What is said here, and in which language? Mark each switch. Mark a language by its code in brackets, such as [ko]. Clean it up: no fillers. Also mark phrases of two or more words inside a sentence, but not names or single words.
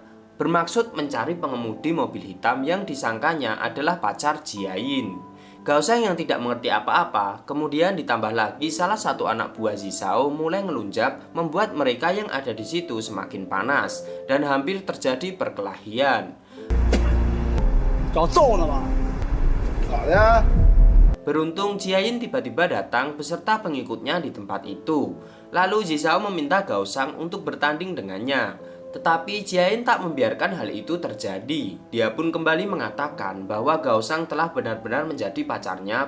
[id] Bermaksud mencari pengemudi mobil hitam yang disangkanya adalah pacar Jiayin. Gao Sang yang tidak mengerti apa-apa, kemudian ditambah lagi salah satu anak buah Zhao mulai ngelunjak, membuat mereka yang ada di situ semakin panas dan hampir terjadi perkelahian. [zh] 搞揍了吧？咋的？ [id] Beruntung Jiayin tiba-tiba datang beserta pengikutnya di tempat itu. Lalu Jisao meminta Gaosang untuk bertanding dengannya. Tetapi Jiayin tak membiarkan hal itu terjadi. Dia pun kembali mengatakan bahwa Gaosang telah benar-benar menjadi pacarnya.